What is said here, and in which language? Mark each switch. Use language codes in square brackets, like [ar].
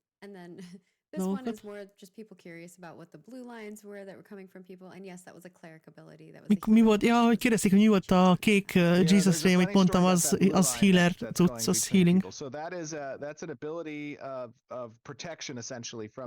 [en] And then this one is more just people curious about what the blue lines were that were coming from people, and yes, that was a cleric ability. That was [hu] mi volt? Ja, hogy kérdezik, hogy mi volt a kék Jesus Ray, amit mondtam, az healer cucc, az healing. [en] So that's an ability of protection essentially from